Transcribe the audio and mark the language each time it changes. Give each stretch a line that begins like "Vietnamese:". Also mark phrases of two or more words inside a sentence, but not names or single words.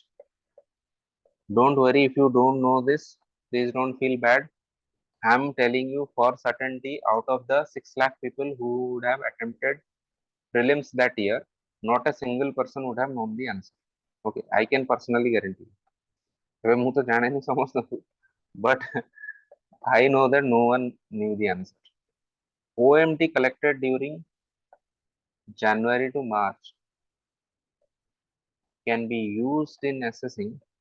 English: Don't worry if you don't know this, please don't feel bad. I'm telling you for certainty, out of the 6 lakh people who would have attempted prelims that year, not a single person would have known the answer. Okay, I can personally guarantee you.
Odia: ଏବେ ମୁଁ ତ ଜାଣେନି ସମସ୍ତଙ୍କୁ,
English: but I know that no one knew the answer. OMT collected during January to March can be used in assessing